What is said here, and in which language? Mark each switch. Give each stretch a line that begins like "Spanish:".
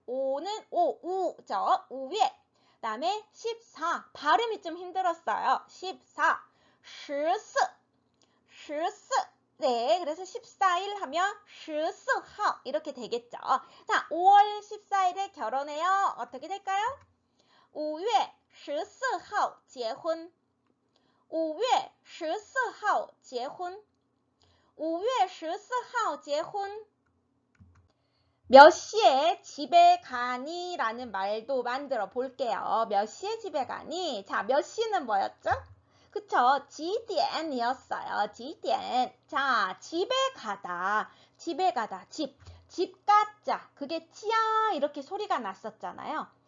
Korean: 5는 우죠. 5회. 그다음에 14. 발음이 좀 힘들었어요. 14. 14, 14. 네, 그래서 14일 하면 14号 이렇게 되겠죠. 자, 5월 14일에 결혼해요. 어떻게 될까요?
Chinese: 5月14号结婚 5月14号结婚 5月14号结婚
Korean: 몇 시에 집에 가니? 라는 말도 만들어 볼게요. 몇 시에 집에 가니? 자, 몇 시는 뭐였죠? 그쵸? 지디엔이었어요. 지디엔. 자, 집에 가다. 집에 가다. 집 가자. 그게 찌야 이렇게 소리가 났었잖아요.